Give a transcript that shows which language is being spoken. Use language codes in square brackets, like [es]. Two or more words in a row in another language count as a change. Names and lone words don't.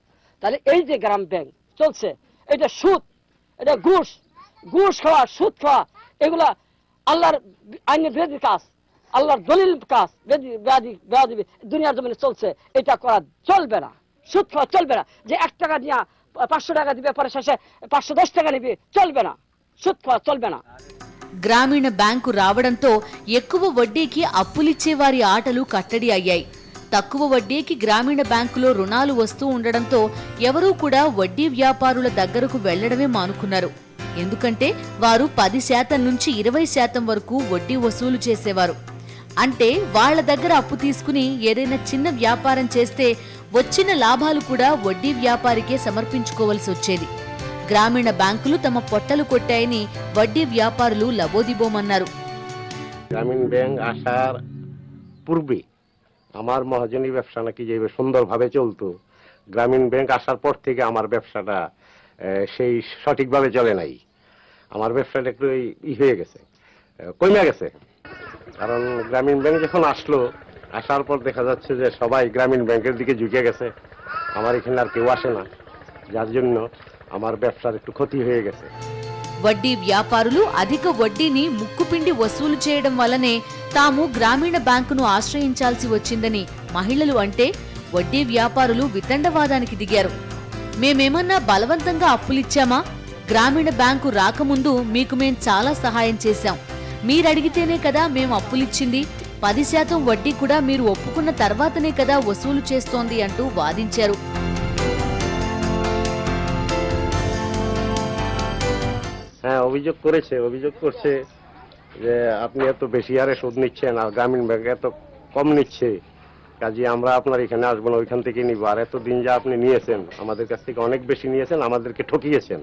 [bn] তাহলে এই যে গ্রাম ব্যাংক চলছে, এটা সুদ, এটা ঘুষ খাওয়া, সুদ খাওয়া, এগুলা আল্লাহর আইনের বিরোধী কাজ, আল্লাহর দলিল কাজ, দুনিয়ার জমিনে চলছে। এটা করা চলবে না, সুদ খাওয়া চলবে না। যে 1 টাকা দিয়া 500 টাকা দিবে, পরে শেষে 510 টাকা নিবে, চলবে না, সুদ খাওয়া চলবে না। [te] గ్రామీణ బ్యాంకు రావడంతో ఎక్కువ వడ్డీకి అప్పులిచ్చే వారి ఆటలు కట్టడి అయ్యాయి. తక్కువ వడ్డీకి గ్రామీణ బ్యాంకులో రుణాలు వస్తూ ఉండడంతో ఎవరూ కూడా వడ్డీ వ్యాపారుల దగ్గరకు వెళ్లడమే మానుకున్నారు. ఎందుకంటే వారు 10% నుంచి 20% వరకు వడ్డీ వసూలు చేసేవారు. అంటే వాళ్ల దగ్గర అప్పు తీసుకుని ఏదైనా చిన్న వ్యాపారం చేస్తే వచ్చిన లాభాలు కూడా వడ్డీ వ్యాపారికే సమర్పించుకోవలసి వచ్చేది. గ్రామీణ బ్యాంకులు తమ పొట్టలు కొట్టాయని వడ్డీ వ్యాపారులు లబోదిబోమన్నారు. [bn] গ্রামীণ ব্যাংক আসার পূর্বে আমার মহাজনী ব্যবসা নাকি যে সুন্দরভাবে চলতো, গ্রামীণ ব্যাংক আসার পর থেকে আমার ব্যবসাটা সেই সঠিকভাবে চলে নাই। আমার ব্যবসাটা একটু হয়ে গেছে, কমে গেছে। কারণ গ্রামীণ ব্যাংক যখন আসলো, আসার পর দেখা যাচ্ছে যে সবাই গ্রামীণ ব্যাংকের দিকে ঝুঁকে গেছে, আমার এখানে আর কেউ আসে না, যার জন্য আমার ব্যবসার একটু ক্ষতি হয়ে গেছে। [te] వడ్డీ వ్యాపారులు అధిక వడ్డీని ముక్కుపిండి వసూలు చేయడం వల్లనే తాము గ్రామీణ బ్యాంకును ఆశ్రయించాల్సి వచ్చిందని మహిళలు అంటే, వడ్డీ వ్యాపారులు వితండవాదానికి దిగారు. మేమేమన్నా బలవంతంగా అప్పులిచ్చామా? గ్రామీణ బ్యాంకు రాకముందు మీకు మేం చాలా సహాయం చేశాం, మీరడిగితేనే కదా మేం అప్పులిచ్చింది, 10% వడ్డీ కూడా మీరు ఒప్పుకున్న తర్వాతనే కదా వసూలు చేస్తోంది అంటూ వాదించారు. [bn] হ্যাঁ অভিযোগ করছে যে আপনি এত বেশি হারে সুদ নিচ্ছেন আর গ্রামীণ ব্যাংক এত কম নিচ্ছে, কাজে আমরা আপনার এখানে আসবো না, ওইখান থেকে নিব। আর এতদিন যা আপনি নিয়েছেন আমাদের কাছ থেকে অনেক বেশি নিয়েছেন, আমাদেরকে ঠকিয়েছেন।